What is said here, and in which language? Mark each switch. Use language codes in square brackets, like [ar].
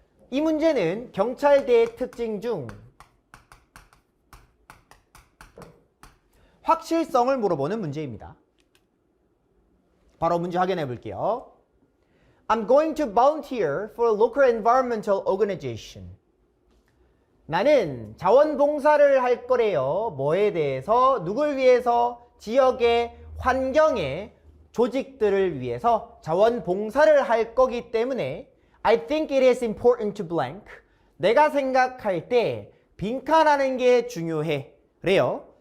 [ko] 이 문제는 경찰대의 특징 중 확실성을 물어보는 문제입니다. 바로 문제 확인해 볼게요. [en] I'm going to volunteer for a local environmental organization. [ko] 나는 자원봉사를 할 거래요. 뭐에 대해서? 누굴 위해서? 지역의 환경의 조직들을 위해서 자원봉사를 할 거기 때문에 I think it is important to blank. 내가 생각할 때 빈칸하는 게 중요해. 그래요.